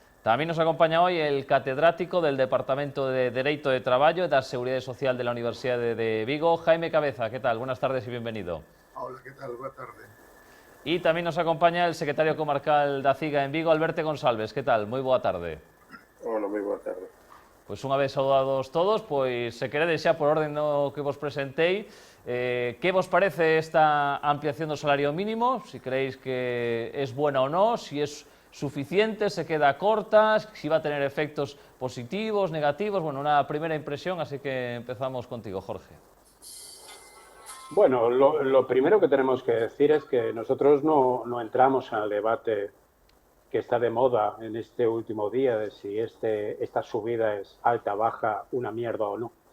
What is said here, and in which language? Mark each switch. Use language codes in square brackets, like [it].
[es] También nos acompaña hoy el catedrático del Departamento de Dereito de Traballo e da Seguridade Social de la Universidad de Vigo, Jaime Cabeza. ¿Qué tal? Buenas tardes y bienvenido. Hola, ¿qué tal? Buenas tardes. Y también nos acompaña el secretario comarcal da CIGA en Vigo, Alberto González. ¿Qué tal? Muy boa tarde. [gl] Hola, moi boa tarde. Pois unha vez saudados todos, pois se queredes xa por orden no que vos presentei, que vos parece esta ampliación do salario mínimo? [es] Si creéis que es buena [gl] ou non, [es] si es suficiente, se queda corta, si va a tener efectos positivos, negativos. Bueno, una primera impresión, así que empezamos contigo, Jorge. Bueno, lo primero que tenemos que decir es que nosotros no entramos al debate que está de moda en este último día de si esta subida es alta, baja, una mierda o no.